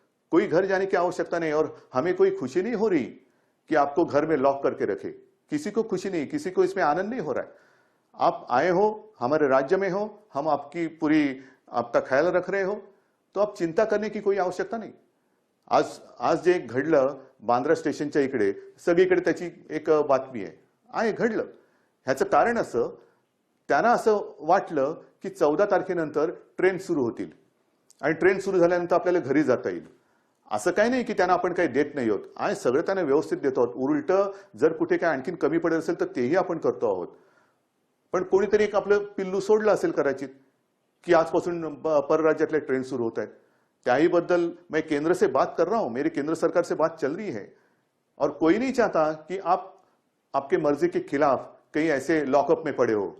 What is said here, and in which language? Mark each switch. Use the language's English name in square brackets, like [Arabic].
[Hindi] कोई घर जाने की आवश्यकता नहीं। और हमें कोई खुशी नहीं हो रही कि आपको घर में लॉक करके रखे। किसी को खुशी नहीं, किसी को इसमें आनंद नहीं हो रहा है। आप आए हो, हमारे राज्य में हो, हम आपकी पूरी आपका ख्याल रख रहे हो, तो आप चिंता करने की कोई आवश्यकता नाही। [Marathi] आज जे घडलं बांद्रा स्टेशनच्या इकडे सगळीकडे त्याची एक बातमी आहे घडलं। ह्याचं कारण असं, त्यांना असं वाटलं की 14 तारखेनंतर ट्रेन सुरू होतील आणि ट्रेन सुरू झाल्यानंतर आपल्याला घरी जाता येईल। असं काही नाही की त्यांना आपण काही देत नाही आहोत, आहे सगळं त्यांना व्यवस्थित देतो आहोत। उलट जर कुठे काय आणखीन कमी पडत असेल तर तेही आपण करतो आहोत। पण कोणीतरी एक आपलं पिल्लू सोडलं असेल कदाचित की आजपासून परराज्यातल्या ट्रेन सुरू होत आहेत, त्याही बद्दल [Hindi] मैं केंद्र से बात कर रहा हूं, मेरी केंद्र सरकार से बात चल रही है और कोई नहीं चाहता कि आप आपके मर्जी के खिलाफ कहीं ऐसे लॉकअप में पड़े हो।